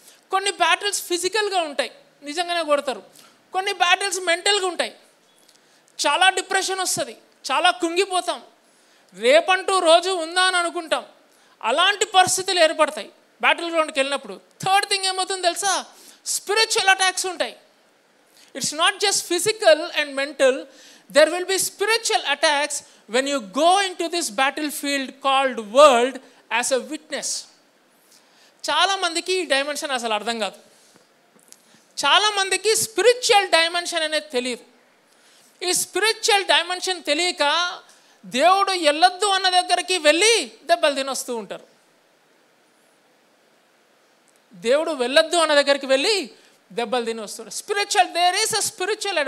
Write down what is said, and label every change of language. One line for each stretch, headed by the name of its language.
Telugu: కొన్ని బ్యాటిల్స్ ఫిజికల్గా ఉంటాయి, నిజంగానే కొడతారు. కొన్ని బ్యాటిల్స్ మెంటల్గా ఉంటాయి. చాలా డిప్రెషన్ వస్తుంది, చాలా కుంగిపోతాం, రేపంటూ రోజు ఉందా అని అనుకుంటాం. అలాంటి పరిస్థితులు ఏర్పడతాయి బ్యాటిల్ గ్రౌండ్కి వెళ్ళినప్పుడు. థర్డ్ థింగ్ ఏమవుతుందో తెలుసా? స్పిరిచువల్ అటాక్స్ ఉంటాయి.
English: It's not just physical and mental, there will be spiritual attacks when you go into this battlefield called world as a witness.
Telugu: చాలా మందికి ఈ డైమెన్షన్ అసలు అర్థం కాదు. చాలా మందికి స్పిరిచువల్ డైమెన్షన్ అనేది తెలియదు. ఈ స్పిరిచువల్ డైమెన్షన్ తెలియక దేవుడు వెళ్ళొద్దు అన్న దగ్గరికి వెళ్ళి దెబ్బలు తినొస్తూ ఉంటారు. దేవుడు వెళ్ళొద్దు అన్న దగ్గరికి వెళ్ళి దెబ్బలు తిని వస్తున్నారు. Spiritual,
English: There is a spiritual.